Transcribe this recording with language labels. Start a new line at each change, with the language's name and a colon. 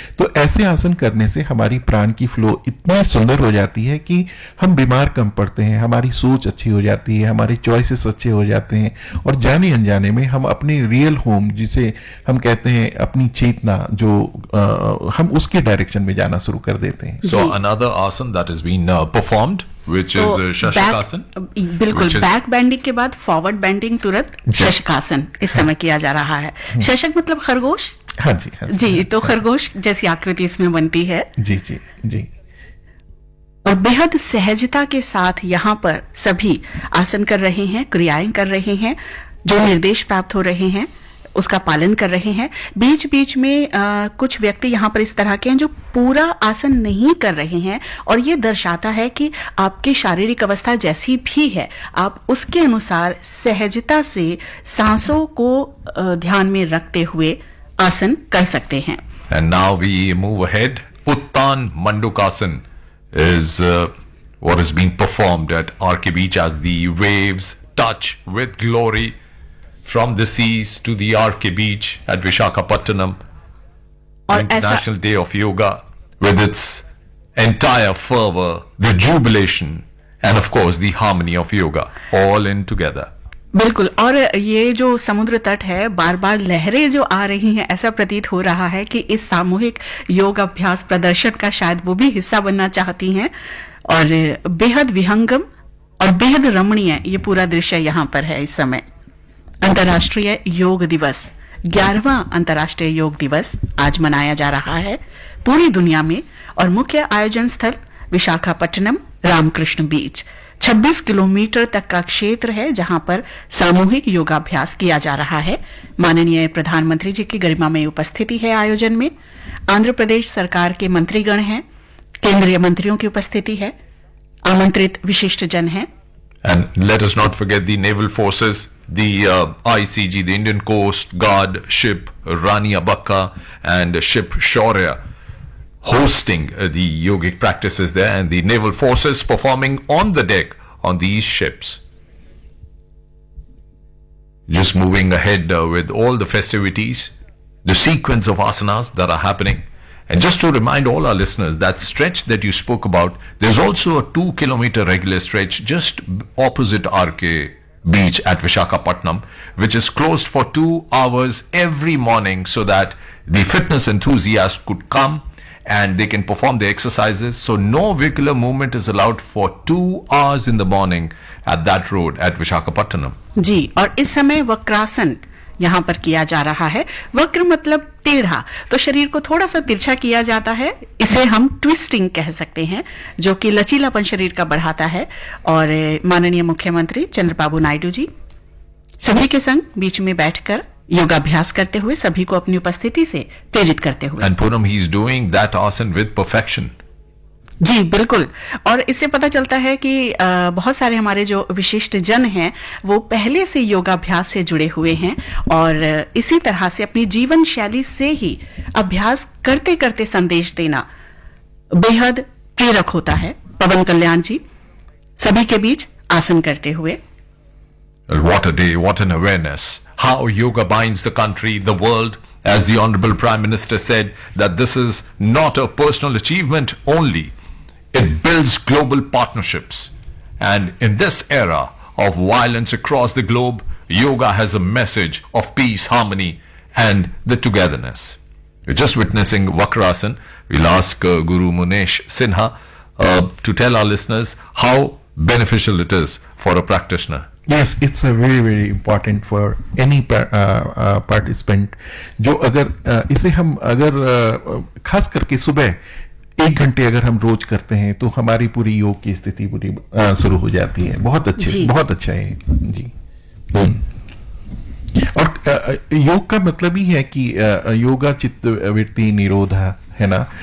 Hindi: तो ऐसे आसन करने से हमारी प्राण की फ्लो इतनी सुंदर हो जाती है कि हम बीमार कम पड़ते हैं, हमारी सोच अच्छी हो जाती है, हमारे चॉइसेस अच्छे हो जाते हैं और जाने अनजाने में हम अपने रियल होम, जिसे हम कहते हैं अपनी चेतना, जो हम उसके डायरेक्शन में जाना शुरू कर देते हैं।
English: So another asana that has been performed, which is Shashakasan.
Hindi: बिल्कुल, बैक बेंडिंग के बाद फॉरवर्ड बेंडिंग तुरंत शशकासन इस समय किया जा रहा है। शशक मतलब खरगोश। हाँ जी, हाँ जी। तो खरगोश जैसी आकृति इसमें बनती है। जी जी जी। और बेहद सहजता के साथ यहाँ पर सभी आसन कर रहे हैं, क्रियाएं कर रहे हैं, जो निर्देश प्राप्त हो रहे हैं उसका पालन कर रहे हैं। बीच बीच में कुछ व्यक्ति यहाँ पर इस तरह के हैं जो पूरा आसन नहीं कर रहे हैं, और ये दर्शाता है कि आपकी शारीरिक अवस्था जैसी भी है आप उसके अनुसार सहजता से सांसों को ध्यान में रखते हुए आसन कर सकते हैं।
English: And now we move ahead. Uttan Mandukasan is what is being performed at RK Beach as the waves touch with glory from the seas to the RK Beach at Vishakhapatnam.
Hindi: और
English: International Day of Yoga with its entire fervor, the jubilation, and of course the harmony of yoga, all in together.
Hindi: बिल्कुल। और ये जो समुद्र तट है, बार बार लहरें जो आ रही हैं, ऐसा प्रतीत हो रहा है कि इस सामूहिक योग अभ्यास प्रदर्शन का शायद वो भी हिस्सा बनना चाहती हैं। और बेहद विहंगम और बेहद रमणीय ये पूरा दृश्य यहाँ पर है इस समय। अंतर्राष्ट्रीय योग दिवस, 11वां अंतर्राष्ट्रीय योग दिवस आज मनाया जा रहा है पूरी दुनिया में। और मुख्य आयोजन स्थल विशाखापट्टनम रामकृष्ण बीच, 26 किलोमीटर तक का क्षेत्र है जहां पर सामूहिक योगाभ्यास किया जा रहा है। माननीय प्रधानमंत्री जी की गरिमामय उपस्थिति है आयोजन में। आंध्र प्रदेश सरकार के मंत्रीगण हैं, केंद्रीय मंत्रियों की उपस्थिति है, आमंत्रित विशिष्ट जन हैं।
English: And let us not forget the naval forces, the ICG, the Indian Coast Guard ship Rani Abakka and ship Shaurya, hosting the yogic practices there, and the naval forces performing on the deck on these ships. Just moving ahead with all the festivities, the sequence of asanas that are happening. And just to remind all our listeners, that stretch that you spoke about, there's also a 2-kilometer regular stretch just opposite RK Beach at Vishakhapatnam, which is closed for 2 hours every morning so that the fitness enthusiasts could come and they can perform the exercises. So no vehicular movement is allowed for 2 hours in the morning at that road at Vishakhapatnam.
Hindi: जी, और इस समय वक्रासन यहाँ पर किया जा रहा है। वक्र मतलब टेढ़ा, तो शरीर को थोड़ा सा तिरछा किया जाता है, इसे हम ट्विस्टिंग कह सकते हैं, जो कि लचीलापन शरीर का बढ़ाता है। और माननीय मुख्यमंत्री चंद्रबाबू नायडू जी सभी के संग बीच में बैठकर योगाभ्यास करते हुए सभी को अपनी उपस्थिति से प्रेरित करते हुए।
English: And Poonam, he is doing that asana with perfection.
Hindi: जी बिल्कुल। और इससे पता चलता है कि बहुत सारे हमारे जो विशिष्ट जन हैं वो पहले से योगाभ्यास से जुड़े हुए हैं और इसी तरह से अपनी जीवन शैली से ही अभ्यास करते करते संदेश देना बेहद प्रेरक होता है। पवन कल्याण जी सभी के बीच आसन करते हुए।
English: What a day, what an awareness. How yoga binds the country, the world. As the Honorable Prime Minister said, that this is not a personal achievement only. It builds global partnerships. And in this era of violence across the globe, yoga has a message of peace, harmony, and the togetherness. We're just witnessing Vakrasana. We'll ask Guru Munesh Sinha to tell our listeners how beneficial it is for a practitioner. Yes, it's a very very important for any participant.
Hindi: जो अगर इसे हम अगर खास करके सुबह 1 घंटे अगर हम रोज करते हैं तो हमारी पूरी योग की स्थिति पूरी शुरू हो जाती है। बहुत अच्छा है जी। और योग का मतलब ही है कि
Sanskrit: योगा चित्त वृत्ति निरोधा
Hindi: है ना।